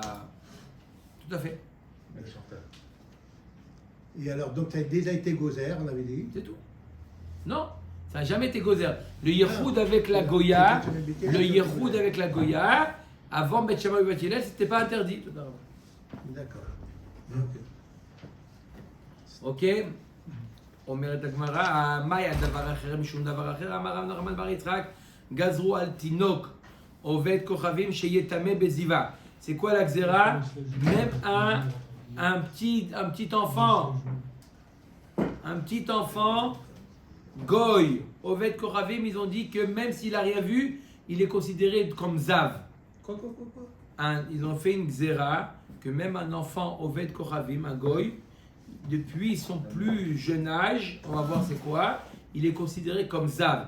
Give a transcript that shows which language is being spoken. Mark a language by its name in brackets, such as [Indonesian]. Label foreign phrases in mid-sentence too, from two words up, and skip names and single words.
[French] Tout à fait. Et alors, donc ça a déjà été gozer, on avait dit. C'est tout. Non, ça n'a jamais été gozer. Le Yehoud avec la Goya, avant Bet Shammai et Bet Hillel, c'était pas interdit. D'accord. Ok. [Hebrew] אומרת הגמרא, מה היה דבר אחר משום דבר אחר? אמר רב נחמן בר יצחק, גזרו על תינוק עובד כוכבים שיטמא בזיווה. [French] C'est quoi la xéra? Même un petit enfant, goy, [Hebrew] עובד כוכבים, [French] ils ont dit que même s'il n'a rien vu, il est considéré comme zav. Quoi Ils ont fait une xéra que même un enfant [Hebrew] עובד כוכבים, [French] un goy, depuis son plus jeune âge, on va voir c'est quoi, il est considéré comme zav.